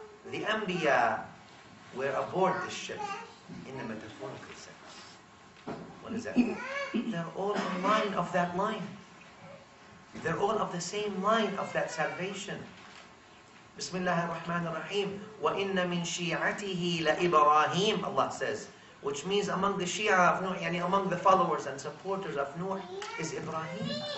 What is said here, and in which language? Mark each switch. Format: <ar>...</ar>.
<en>The Anbiya were aboard the ship in the metaphorical sense. What does that mean? They're all in line of that line. They're all of the same line of that salvation.</en> <ar>Bismillah ar-Rahman ar-Rahim. وَإِنَّ مِن شِيعَتِهِ لَإِبْرَاهِيم,</ar> <en>Allah says. Which means among the Shia of Nuh, yani among the followers and supporters of Nuh, is Ibrahim.</en>